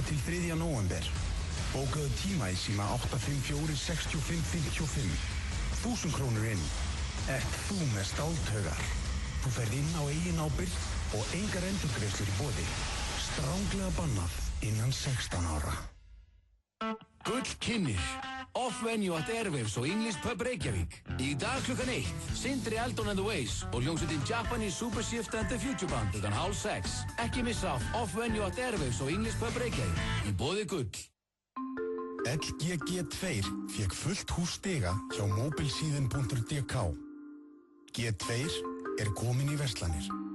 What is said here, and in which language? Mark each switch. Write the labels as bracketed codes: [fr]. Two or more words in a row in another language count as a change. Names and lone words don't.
[is] til 3. nóvember. Bókaðu tíma í síma 854 65 55. 1000 krónur inn. Ert þú með stáltaugar? Þú ferð inn á eigin ábyrgð og engar endurgreiðslur í boði. Stránglega bannað innan 16 ára. Gull kynnir. Off-venue at Airwaves og English Pub Reykjavík. Í dag klukkan 1, Sindri Eldon and the Ways og hljómsveitin Japanese Super Shift and the Future Band klukkan 5:30. Ekki missa af Off-venue at Airwaves og English Pub Reykjavík. Í boði Gull. LGG2 fékk fullt hús stiga hjá mobilsíðin.dk. G2 er komin í verslanir.